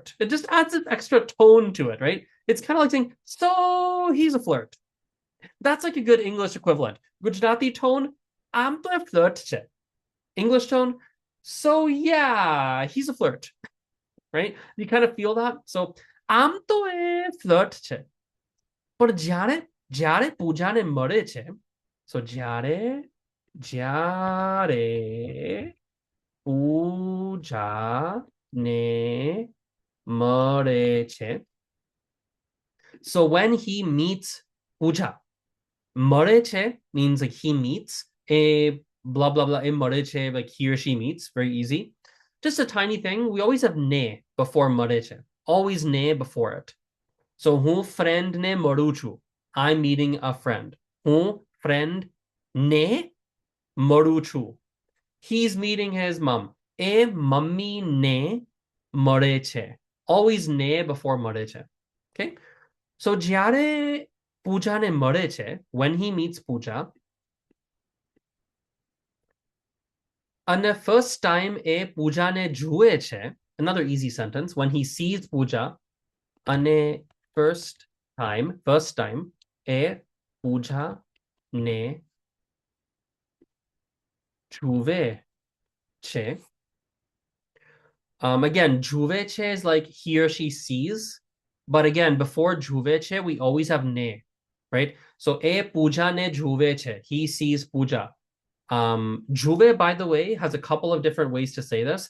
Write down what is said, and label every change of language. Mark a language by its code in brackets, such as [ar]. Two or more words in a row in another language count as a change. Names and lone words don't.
[en] It just adds an extra tone to it, right? It's kind of like saying, so he's a flirt. That's like a good English equivalent. Gujarati tone, [gu] આમ તો એ flirt છે. [en] English tone, so yeah, he's a flirt, right? You kind of feel that. So [gu] આમ તો એ flirt છે. But jare પૂજાને મળે છે. So jare પૂજાને મળે છે. [en] So when he meets પૂજા, [gu] મળે છે [en] means like he meets. A blah blah blah, [gu] એ મળે છે, [en] like he or she meets, very easy. Just a tiny thing, we always have ne before [gu] મળે છે. [en] Always ne before it. So [gu] હું friend ને મળું છું. [en] I'm meeting a friend. [gu] હું friend ને મળું છું. [en] He's meeting his mom. [gu] એ મમ્મી ને મળે છે. [en] Always ne before [gu] મળે છે. [en] Okay? So [gu] જ્યારે પૂજાને મળે છે, [en] when he meets પૂજા, [gu] અને first time એ પૂજાને જુએ છે, [en] another easy sentence, when he sees પૂજા, [gu] અને first time એ પૂજાને જુએ છે. [en] Again, [gu] જુએ છે [en] is like he or she sees, but again, before [gu] જુએ છે, [en] we always have ne, right? So [gu] એ પૂજા ને જુએ છે, [en] he sees puja. Juve, by the way, has a couple of different ways to say this.